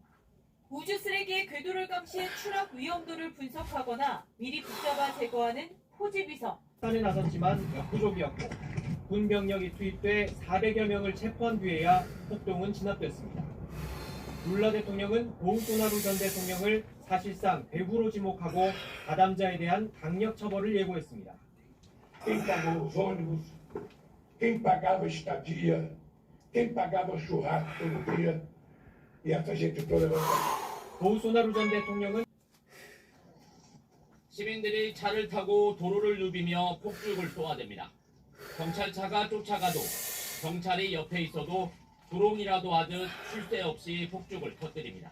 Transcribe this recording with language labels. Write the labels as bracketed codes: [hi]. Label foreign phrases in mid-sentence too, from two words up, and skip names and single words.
[ko] 우주 쓰레기의 궤도를 감시해 추락 위험도를 분석하거나 미리 붙잡아 제거하는 포집 위성. 산에 나섰지만 역부족이었고 군 병력이 투입돼 400여 명을 체포한 뒤에야 폭동은 진압됐습니다. 룰라 대통령은 보우소나루 전 대통령을 사실상 배후로 지목하고 가담자에 대한 강력 처벌을 예고했습니다. [pt] Quem pagou os ônibus, quem pagava a estadia, quem pagava o churrasco todo dia, e essa gente toda. [ko] 보우소나루 전 대통령은 시민들이 차를 타고 도로를 누비며 폭죽을 쏘아댑니다. 경찰차가 쫓아가도 경찰이 옆에 있어도 조롱이라도 하듯 쉴 새 없이 폭죽을 터뜨립니다.